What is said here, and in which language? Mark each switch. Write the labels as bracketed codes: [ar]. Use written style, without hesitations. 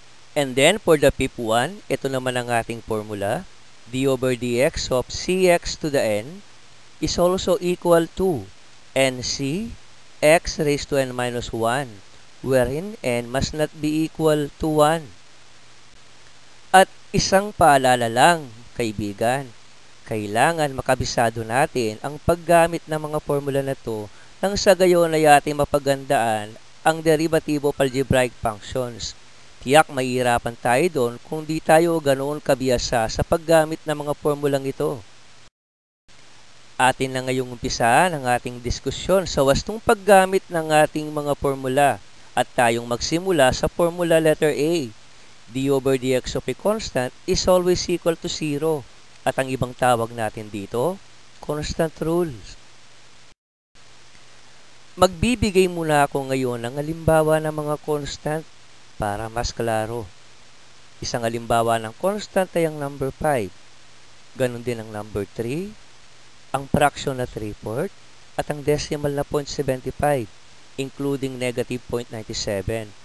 [en] And then for the fifth one, [tl] ito naman ang ating [en] formula, d over dx of cx to the n is also equal to nc x raised to n minus 1, wherein n must not be equal to 1. [tl] At isang paalala lang, kaibigan, kailangan makabisado natin ang paggamit ng mga formula na to nang sa gayon ay ating mapagandaan ang [en] derivative of algebraic functions. [tl] Tiyak mahihirapan tayo doon kung di tayo ganoon kabiyasa sa paggamit ng mga formulang ito. Atin na ngayong umpisahan ang ating diskusyon sa wastong paggamit ng ating mga formula at tayong magsimula sa formula letter A. [en] d over dx of a constant is always equal to 0 [tl] at ang ibang tawag natin dito, [en] constant rules. [tl] Magbibigay muna ako ngayon ng halimbawa ng mga constant para mas klaro. Isang halimbawa ng constant ay ang number 5. Ganon din ang number 3, ang fraction na 3/4 at ang decimal na 0.75, including negative 0.97.